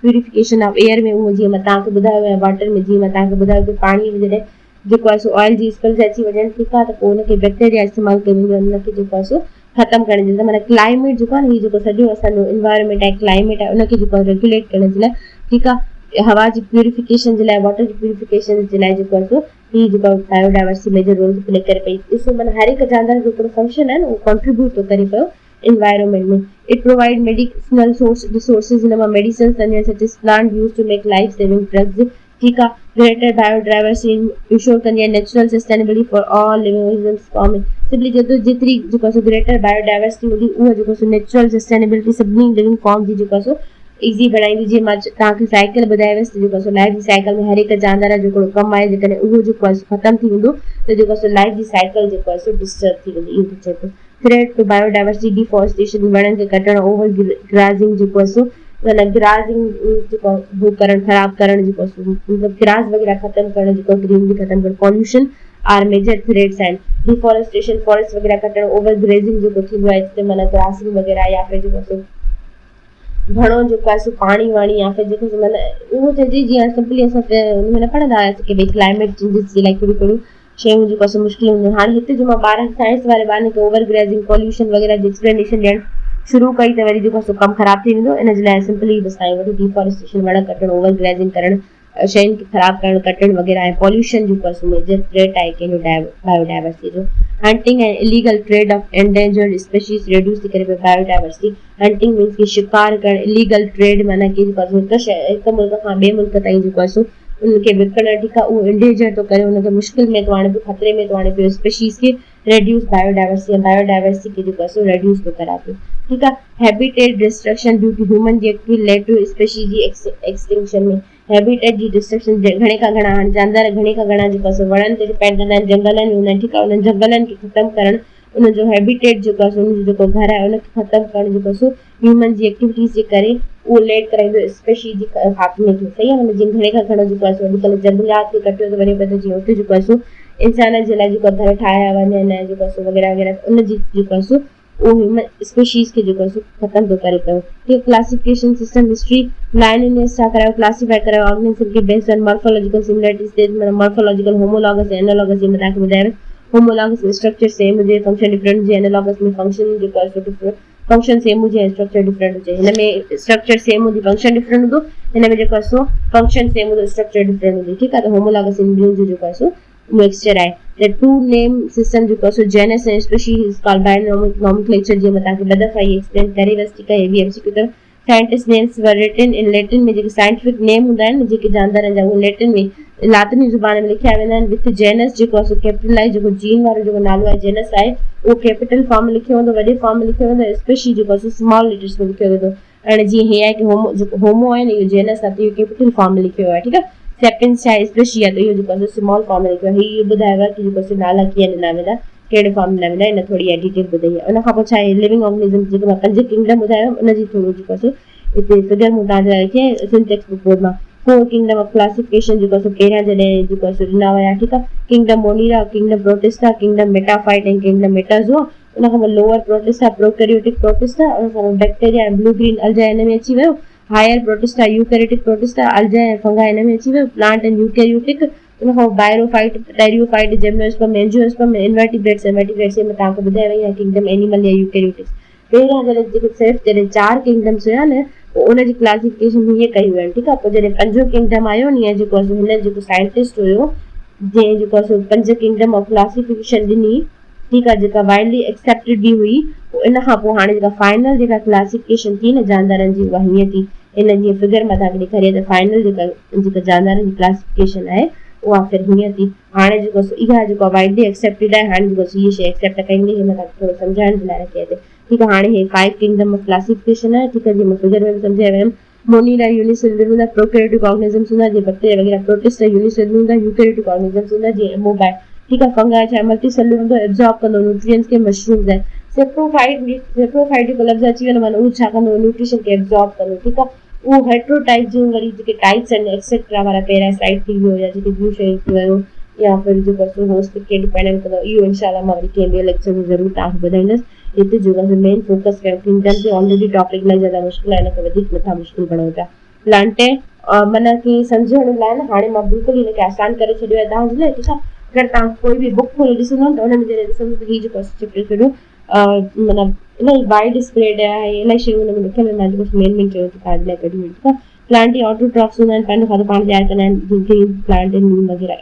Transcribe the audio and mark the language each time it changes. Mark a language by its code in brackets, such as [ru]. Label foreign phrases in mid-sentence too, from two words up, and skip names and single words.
[en] purification of air [sd] में, उहो जीअं मां तव्हांखे ॿुधायो आहे वाटर में, जीअं मां तव्हांखे ॿुधायो कि पाणी में जॾहिं जेको आहे ऑयल जी स्पिल्स अची वञनि, ठीकु आहे, त पोइ उनखे बैक्टीरिया इस्तेमालु करे उनखे जेको आहे ख़तमु करण जे लाइ, माना क्लाइमेट जेको आहे न, हीउ जेको सॼो असांजो एनवायरमेंट आहे, क्लाइमेट आहे, उनखे जेको आहे रेगुलेट करण जे लाइ, ठीकु आहे, हवा जी प्यूरिफिकेशन जे लाइ, वाटर जी प्यूरिफिकेशन जे लाइ जेको आहे हीउ जेको बायोडाइवर्सिटी [en] major role play [sd] करे पई। ॾिसो माना हर हिकु जानवर जो हिकिड़ो फंक्शन आहे न, उहो कॉन्ट्रीब्यूट थो करे पियो एनवायरमेंट में। [en] It provide medicinal resources, [sd] हिन मां [en] medicine such as plant use to make life saving drugs. [sd] ठीकु आहे। [en] greater biodiversity ensure [sd] कंदी आहे [en] natural sustainability for all living organisms forming. [sd] सिंपली जेतिरी जेको आहे [en] greater biodiversity [sd] हूंदी, उहा जेको [en] natural sustainability [sd] सभिनी [en] living form [sd] जी जेको आहे ईज़ी बढ़ाईंदी। जीअं मां तव्हांखे साइकिल ॿुधायवसि त जेको आहे लाइफ जी साइकिल में हर हिकु जानवर जो हिकिड़ो कमु आहे, जेकॾहिं उहो जेको आहे ख़तमु थी वेंदो त जेको आहे लाइफ जी साइकिल जेको आहे डिस्टर्ब थी वेंदी। इहो चए थो [en] threat to biodiversity deforestation, [sd] वणनि खे कटणु, [en] over grassing [sd] जेको आहे माना ग्रासिंग जेको हू करणु, ख़राबु करणु, जेको मतिलबु ग्रास वग़ैरह ख़तमु करणु, जेको ग्रीनरी ख़तमु करणु, [en] pollution are major threats [sd] आहिनि। [en] deforestation forest [sd] वग़ैरह कटणु, [en] over grazing [sd] जेको थींदो आहे जिते माना ग्रासिंग वग़ैरह, या फिर जेको घणो जेको आहे पाणी वाणी, या फिर जेको माना उहो चइजे जीअं सिंपली असां हुन में न पढ़ंदा हुआसीं कि भई [en] climate changes [sd] जे लाइ कहिड़ियूं कहिड़ियूं शयूं जेको आहे मुश्किल हूंदियूं। हाणे हिते जो मां ॿारनि साइंस वारे ॿारनि खे [en] over grazing, [sd] पॉल्यूशन वग़ैरह जी एक्सप्लेनेशन ॾियणु शुरू कई त वरी जेको कमु ख़राबु थी वेंदो। इन जे लाइ सिंपली बसि तव्हां वटि डिफॉरेस्टेशन, वण कटणु, [en] over grazing [sd] करणु, शयुनि खे ख़राबु करणु, कटणु वग़ैरह ऐं पॉल्यूशन जेको आहे [en] major threat [sd] आहे कंहिंजो बायोडाइवर्सिटी जो। [en] hunting and illegal trade of endangered species reduce [sd] थी करे [en] biodiversity. hunting means [sd] कि शिकार करणु, [en] illegal trade [sd] माना कि हिकु मुल्क खां ॿिए मुल्क ताईं जेको आहे उनखे विकिणणु, ठीकु आहे, उहो इंडेंजर थो करे, उनखे मुश्किल में थो आणे पियो, खतरे में थो आणे पियो स्पीशीज़ खे। रेड्यूस बायोडाइवर्सिटी खे जेको आहे रेड्यूस थो कराए पियो। ठीकु आहे। [en] habitat destruction due to human जी activity led to species जी extinction में। [sd] हैबिटेट जी डिस्ट्रक्शन, घणे खां घणा हाणे जानवर घणे खां घणा जेको आहे वणनि ते डिपेंडेंट आहिनि, जंगलनि में हूंदा आहिनि, ठीकु आहे, उन्हनि जंगलनि खे ख़तमु करणु, उनजो हैबिटेट जेको आहे उनजो जेको घर आहे उनखे ख़तमु करणु जेको आहे ह्यूमन जी एक्टिविटीज़ जे करे उहो लेड कराईंदो स्पीशीज़ जी ख़ात्मे खे। सही आहे। जीअं घणे खां घणो जेको आहे अॼुकल्ह जंगलात खे कटियो थो वञे पियो, त जीअं उते जेको आहे इंसान जे लाइ जेको घर ठाहिया वञनि ऐं जेको आहे वग़ैरह वग़ैरह, उनजी जेको आहे उहो [en] human species [sd] खे जेको आहे ख़तमु थो करे पियो। ठीक, [en] classification system history Linnaeus [sd] छा करायो, क्लासिफाई करायो ऑर्गेनिज्म खे [en] based on morphological similarities, [sd] मतलब [en] morphological homologous [sd] ऐं एनालॉगस। जीअं तव्हांखे ॿुधायो होमोलॉगस में [en] structure same [sd] हुजे, [en] function different [sd] हुजे, एनालॉगस में फंक्शन जेको आहे डिफरेंट, [en] function same [sd] हुजे ऐं [en] structure different [sd] हुजे। हिन में [en] structure same [sd] हूंदी, [en] function different [sd] हूंदो, हिन में जेको आहे [en] function same [sd] हूंदो, [en] structure different [sd] हूंदी। ठीकु आहे। त होमोलॉगस इन ॿिन्हिनि जो जेको आहे मिक्सचर आहे। [en] the two name system [sd] जेको आहे [en] genus ऐं species called by nomenclature, [sd] जीअं मां तव्हांखे ॿ दफ़ा ई एक्सप्लेन करे वियसि। ठीकु आहे। हे बि एमसीक्यू अथव। [en] scientist names were written in Latin में, [sd] जेके साइंटिफिक नेम हूंदा आहिनि जेके जानवरनि जा, उहे लैटिन में लातिनी ज़ुबान में लिखिया वेंदा आहिनि। [en] with genus [sd] जेको आहे कैपिटल आहे, जेको जीन वारो जेको नालो आहे जेनस आहे, उहो [en] capital form [sd] में लिखियो वेंदो, वॾे फॉर्म में लिखियो वेंदो। स्पीशीज़ जेको आहे [en] small letters [sd] में लिखियो वेंदो। हाणे जीअं हे आहे कि होमो, जेको होमो आहे न, इहो जेनस आहे, त इहो [en] capital form [sd] में लिखियो आहे। ठीकु आहे। सेपियंस छा आहे, स्पीशीज़ आहे, त इहो जेको आहे [en] small form [sd] में लिखियो आहे। इहो ॿुधायो आहे कि जेको नाला कीअं ॾिना वेंदा, कहिड़े फॉर्म में ॾिना वेंदा, इन थोरी डिटेल ॿुधाई आहे। उनखां पोइ छा आहे [en] living organism, [sd] जेको मां 5 किंगडम ॿुधायो, उनजी थोरो जेको आहे हिते फिगर मूं तव्हांजे लाइ लिखी आहे सिंटेक्स बुक बोर्ड मां। [en] four kingdom of classification [sd] जेको सो पहिरियां जॾहिं जेको सो ॾिना विया, ठीकु आहे। [en] Kingdom Monera, Kingdom Protista, Kingdom Metaphyte ऐं Kingdom Metazoa. [sd] उन खां पोइ [en] lower protista prokaryotic protista, [sd] उन खां पोइ बैक्टीरिया ऐं [en] blue green algae [sd] हिन में अची वियो। [en] higher protista eukaryotic protista, [sd] अल्जाई ऐं फंगाई हिन में अची वियो। [en] plant and eukaryotic, [sd] उन खां पोइ [en] bryophyte, pteridophyte, gymnosperm, angiosperm, invertebrates [sd] ऐं वर्टिब्रेट्स में तव्हांखे ॿुधाए वई आहे [en] kingdom animal [sd] या यूकैरियोटिक्स। पहिरियां जॾहिं जेके सिर्फ़ु जॾहिं 4 किंगडम्स हुया न, पोइ उनजी क्लासिफिकेशन हीअं कई हुई, ठीकु आहे। पोइ जॾहिं 5 किंगडम आयो नी, जेको आहे हिन जेको साइंटिस्ट हुयो जंहिं जेको आहे [en] 5 kingdom of classification [sd] ॾिनी, ठीकु आहे, जेका [en] widely accepted [sd] बि हुई। पोइ इन खां पोइ हाणे जेका फाइनल जेका क्लासिफिकेशन थी न जानदारनि जी, उहा हीअं थी। इन जीअं फिगर मां तव्हांखे ॾेखारी आहे त फाइनल जेका जानदारनि जी क्लासिफिकेशन आहे उहा फिर हीअं थी। हाणे जेको इहा जेको [en] widely accepted [sd] आहे, हाणे जेको हीअ शइ एक्सेप्ट कईंदी, हिन तव्हांखे थोरो सम्झाइण जे लाइ रखी आहे। ठीकु आहे। हाणे हे [en] 5 kingdom of classification [sd] आहे, ठीकु आहे, जीअं मां फिगर में बि सम्झाए वियमि। [en] Monera unicellular [sd] हूंदा, [en] prokaryotic organisms [sd] हूंदा जीअं बैक्टीरिया वग़ैरह, [en] protista unicellular [sd] हूंदा, [en] eukaryotic organisms [sd] हूंदा जीअं एमोबाइट, ठीकु आहे। फंगाई छा मल्टीसेलुलर हूंदो, एब्जॉर्ब कंदो न्यूट्रिएंट्स खे, मशरूम्स आहे। सेप्रोफाइट जेको लफ़्ज़ अची वियो माना उहो छा कंदो, न्यूट्रिशन खे एब्जॉर्ब कंदो, ठीकु आहे। उहो हेट्रोटाइप जूं वरी जेके टाइप्स आहिनि एक्सेट्रा वारा पैरासाइट थी वियो या जेके ॿियूं शयूं थी वियो, या फिर जेको होस्ट खे डिपेंडेंट कंदो, इहो इंशाल्लाह मां वरी कंहिं ॿिए लेक्चर में ज़रूरु तव्हांखे ॿुधाईंदसि। हिते जेको मेन फोकस कयो किंगडम ते, [en] already topic [sd] इलाही ज़्यादा मुश्किल आहे, हिनखे वधीक नथा मुश्किल बणायूं पिया। प्लांटे माना की सम्झण लाइ न हाणे मां बिल्कुलु हिनखे आसान करे छॾियो आहे तव्हांजे लाइ, ठीकु आहे। अगरि तव्हां कोई बि बुक खोले ॾिसंदो त हुन में जॾहिं ॾिसंदो त हीअ जेको चैप्टर सॼो माना इलाही वाइड स्प्रेड आहे, इलाही शयूं हुन में लिखियल आहिनि। मां जेको मेन चयो त तव्हांजे लाइ कढी, ठीकु आहे। प्लांट या ऑटोट्रॉफ्स हूंदा आहिनि, पंहिंजो खाधो पाण तयारु कंदा आहिनि, [en] green plant [sd] नीम वग़ैरह।